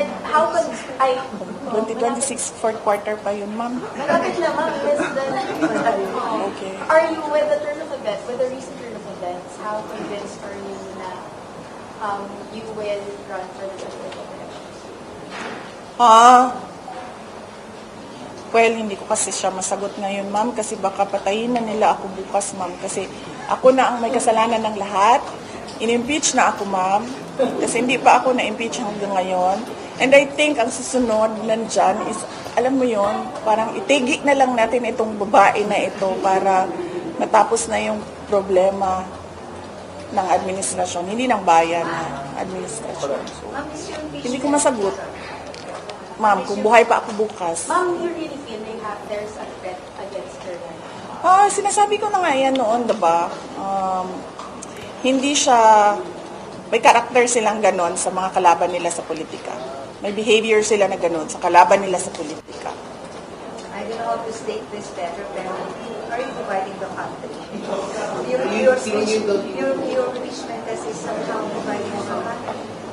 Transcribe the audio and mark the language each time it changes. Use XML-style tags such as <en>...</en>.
<en>How could</en> <tl>2026, fourth quarter pa yun, ma'am. Malapit na, ma'am. Less than</tl> <en>Okay. Are you, with the turn of events, with the recent turn of events, how convinced are you na you will run for the 2028 elections?</en> <tl>Well, hindi ko kasi siya masagot ngayon, ma'am, kasi baka patayin na nila ako bukas, ma'am, kasi ako na ang may kasalanan ng lahat. In-impeach na ako, ma'am, kasi hindi pa ako na-impeach hanggang ngayon.</tl> <en>And I think</en> <tl>ang susunod nandyan is, alam mo yon, parang itigi na lang natin itong babae na ito para matapos na yung problema ng administrasyon, hindi ng bayan na administrasyon. So, hindi ko masagot. Ma'am, kung buhay pa ako bukas.</tl> <en>Ma'am, you really feel there's a threat against her?</en> <tl>Sinasabi ko na nga yan noon, diba? Hindi siya, may karakter silang ganon sa mga kalaban nila sa politika. May behavior sila na ganon sa kalaban nila sa politika.</tl> <en>I don't know how to state this better, pero are you dividing the country? Your impeachment test is somehow dividing the country.</en>